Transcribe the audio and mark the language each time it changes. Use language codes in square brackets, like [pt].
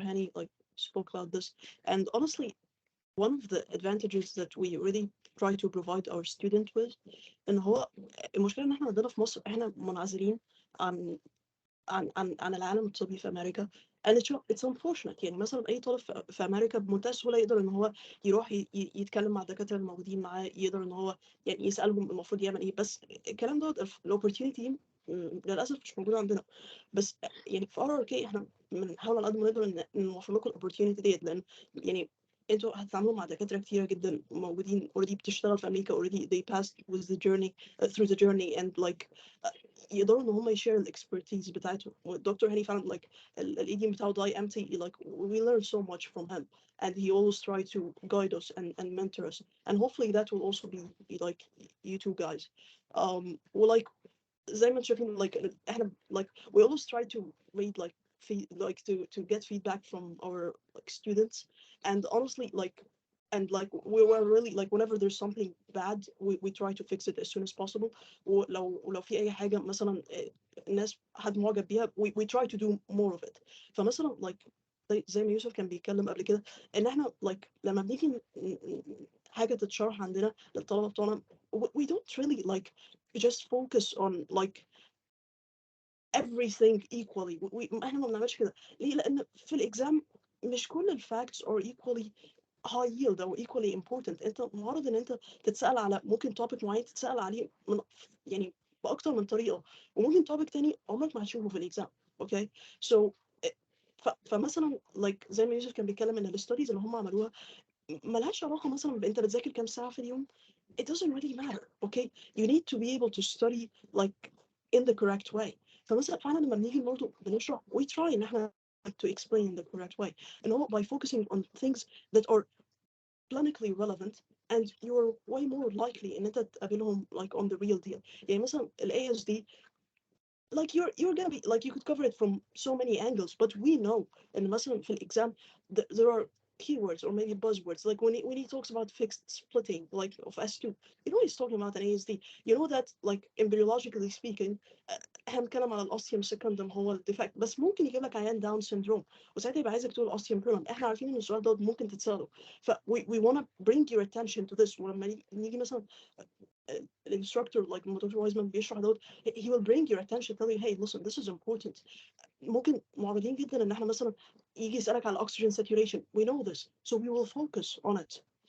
[en] Hani like spoke about this, and honestly, one of the advantages that we really try to provide our student with [ar] ان هو المشكله ان احنا عندنا في مصر احنا منعزلين عن عن العالم الطبي في امريكا, [en] and it's unfortunate. [ar] يعني مثلا اي طالب في امريكا بمنتهى السهوله يقدر ان هو يروح يتكلم مع الدكاتره الموجودين معاه, يقدر ان هو يعني يسالهم المفروض يعمل ايه, بس الكلام دوت الاوبورتيونيتي للاسف مش موجوده عندنا. بس يعني في RRK احنا بنحاول على قد ما نقدر نوفر لكم الاوبورتيونيتي ديت, لان يعني انتوا هتتعاملوا مع دكاتره كتيره جدا موجودين already بتشتغل في امريكا, [en] already they passed with the journey [ar] through the journey, and like يقدروا ان هم يشير الاكسبرتيز بتاعتهم. والدكتور هاني فعلا [en] like [ar] الايديم بتاعه [en] die empty, like we learn so much from him, and he always try to guide us and mentor us, and hopefully that will also be like you two guys. like [ar] زي ما انتم شايفين [en] like احنا like we always try to read like to get feedback from our like students, and honestly like we were really like whenever there's something bad we try to fix it as soon as possible. [ar] ولو في اي حاجه مثلا الناس حد معجب بيها [en] we try to do more of it. [ar] فمثلا like زي ما يوسف كان بيتكلم قبل كده ان احنا like لما بنيجي حاجه تتشرح عندنا للطلبه بتوعنا [en] we don't really like just focus on like everything equally. [ar] احنا ما بنعملش كده. ليه؟ لان في الاكزام مش كل الفاكتس [en] are equally high yield [ar] او [en] equally important. [ar] انت معرض ان انت تتسال على ممكن topic معين تتسال عليه من يعني باكتر من طريقه، وممكن topic تاني عمرك ما هتشوفه في الاكزام. اوكي سو فمثلا like زي ما يوسف كان بيتكلم ان الستاديز اللي هم عملوها ملهاش علاقه مثلا بانت بتذاكر كام ساعه في اليوم. [en] It doesn't really matter. Okay, you need to be able to study like in the correct way. [ar] فمثلا فعلا لما بنيجي برضه بنشرح [en] we try ان احنا to explain the correct way, and all by focusing on things that are clinically relevant and you're way more likely [ar] ان انت تقابلهم [en] like on the real deal. [ar] يعني مثلا [en] ال ASD like you're gonna be like you could cover it from so many angles, but we know and مثلا في exam there are keywords or maybe buzzwords, like when he talks about fixed splitting like of S2, you know he's talking about an ASD. You know that like embryologically speaking [ar] هنتكلم على الاوستيوم سكندم هو الديفكت، بس ممكن يجيب لك عيان داون سيندروم وساعتها يبقى عايزك تقول اوستيوم بيرلم. احنا عارفين ان السؤال ده ممكن تتساله، ف [en] we want to bring your attention to this. [ar] ولما نيجي مثلا الانستراكتور like دكتور وايزمان بيشرح دوت [en] he will bring your attention, tell you hey listen this is important. [ar] ممكن معرضين جدا ان احنا مثلا يجي يسالك على oxygen saturation, [en] we know this so we will focus on it.